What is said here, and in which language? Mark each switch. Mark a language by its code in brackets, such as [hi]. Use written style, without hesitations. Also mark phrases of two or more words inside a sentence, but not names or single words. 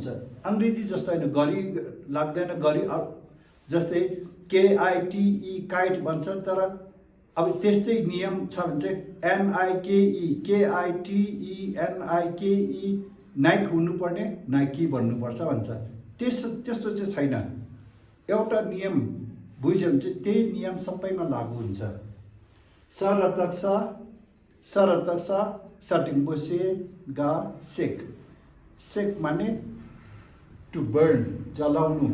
[ne] अङ्ग्रेजी जस्तो होइन, घरि लाग्दैन, घरि जस्तै KITE काइट भन्छ, तर अब त्यस्तै नियम छ भने चाहिँ NIKE KITE नाइक हुनुपर्ने नाइकी भन्नुपर्छ भन्छ। त्यस्तो चाहिँ छैन। एउटा नियम बुझ्यो भने चाहिँ त्यही नियम सबैमा लागु हुन्छ। [bo] ས་ར་བཏགས་སྲ། ས་ར་བཏགས་སྲ། འགྲེང་བུ་སྲེ། ག་སྲེག. [ne] सेक माने [en] to burn, [ne] जलाउनु।